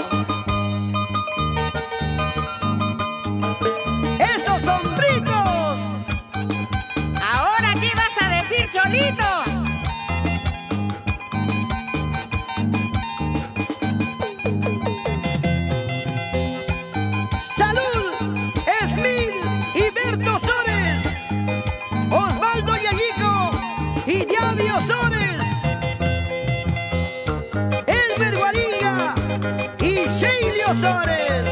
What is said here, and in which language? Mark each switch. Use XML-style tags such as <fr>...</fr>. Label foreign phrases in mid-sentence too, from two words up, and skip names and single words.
<es>¡Esos sombritos! Ahora, ¿qué vas a decir, Cholito? ¡Salud! ¡Esmil y Berto Sores! ¡Osvaldo Yayico y Diaby Osores! ¡Elber Guariga y Sheili Osores!</es>